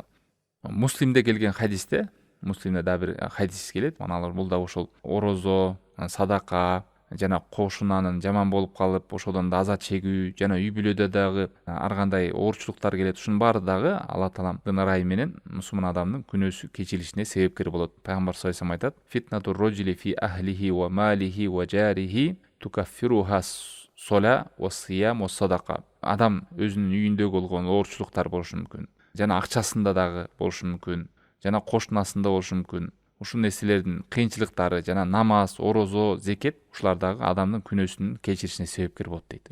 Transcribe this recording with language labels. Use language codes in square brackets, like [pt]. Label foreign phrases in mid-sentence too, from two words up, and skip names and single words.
[ky] Муслимде келген хадисте, Муслимде да бир хадис келет. Аналар бул да ошол орозо, садака жана кошунанын жаман болуп калып, ошодон да азат чегүү, жана үй бүлөдө дагы ар кандай оорчулуктар келет. Ушунун баары дагы Алла Тааланын ырайымы менен мусулман адамдын күнөөсү кечирилишине себепкер болот. Пайгамбар [ar] صلى الله عليه وسلم [ky] айтат: [ar] "فتنة الرجل في أهله وماله وجاره تكفرها الصلاة والصيام والصدقة". [ky] Адам өзүнүн үйүндө болгон оорчулуктар болушу мүмкүн. жана акчасында дагы болушу мүмкүн, жана кошунасында болушу мүмкүн. Ушул нерселердин кыйынчылыктары жана намаз, орозо, зекет ушулар дагы адамдын күнөөсүнүн кечиришине себепкер болот дейт.